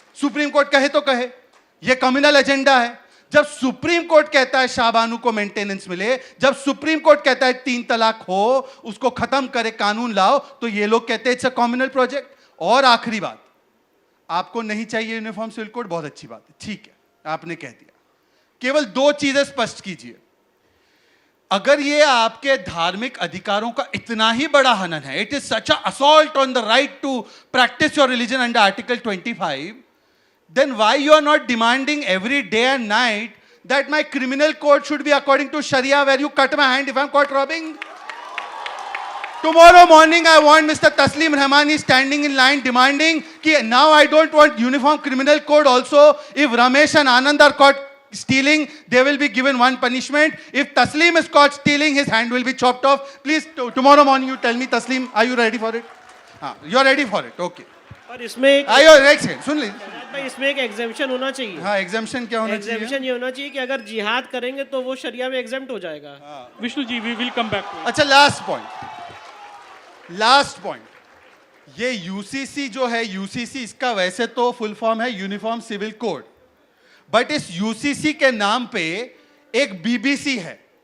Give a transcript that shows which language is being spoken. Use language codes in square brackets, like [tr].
[hi] Supreme court कहे तो कहे, ये कम्युनल एजेंडा है। जब सुप्रीम कोर्ट कहता है शाहबानू को मेंटेनेंस मिले, जब सुप्रीम कोर्ट कहता है 3 तलाक हो, उसको खत्म करे, कानून लाओ, तो ये लोग कहते हैं [en] It's a communal project. [hi] और आखिरी बात, आपको नहीं चाहिए यूनिफॉर्म सिविल कोड, बहुत अच्छी बात है, ठीक है, आपने कह दिया। केवल 2 चीजें स्पष्ट कीजिए। अगर ये आपके धार्मिक अधिकारों का इतना ही बड़ा हनन है, [en] It is such a assault on the right to practise your religion under article 25, then why you are not demanding every day and night that my criminal code should be according to Sharia, where you cut my hand if I'm caught robbing? Tomorrow morning I want Mr. Taslim Rehmani standing in line demanding कि now I don't want uniform criminal code also. If Ramesh and Anand are caught stealing, they will be given one punishment. If Taslim is caught stealing, his hand will be chopped off. Please, tomorrow morning you tell me, Taslim, are you ready for it? You are ready for it, okay. [hi] और इसमें एक second सुन लीजिए भाई, इसमें एक exemption होना चाहिए। हाँ, एग्जेम्पशन क्या होना चाहिए? एग्जेम्पशन ये होना चाहिए कि अगर जिहाद करेंगे तो वो शरिया में एग्जेम्प्ट हो जाएगा। [en] Vishnu ji, we will come back to. [hi] अच्छा, लास्ट पॉइंट, ये यूसीसी जो है, यूसीसी इसका वैसे तो फुल फॉर्म है यूनिफॉर्म सिविल कोड, बट इस यूसीसी के नाम पे एक बीबीसी है।